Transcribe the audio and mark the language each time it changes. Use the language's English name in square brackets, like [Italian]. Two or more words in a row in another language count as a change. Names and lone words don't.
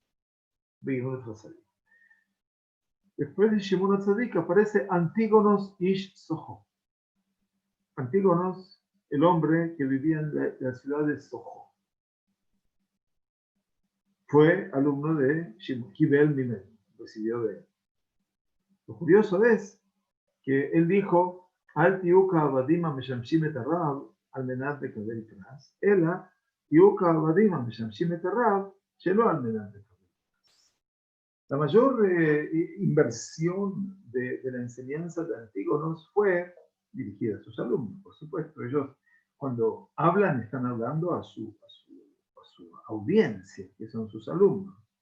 [Spanish] Después de Shimon HaTzadik aparece Antígonos Ish Soho. Antígonos, el hombre que vivía en la ciudad de Soho, fue alumno de Shimon [Hebrew] קיבל ממנו, [Spanish] recibió de él. Lo curioso es que él dijo: [Hebrew] אל תהיו כעבדים משמשים את הרב על מנת לקבל קנס, אלא תהיו כעבדים משמשים את הרב שלא על מנת לקבל קנס. [Spanish] La mayor inversión de la enseñanza de Antígonos fue dirigida a sus alumnos. Por supuesto, ellos cuando hablan están hablando a su audiencia, que son sus alumnos.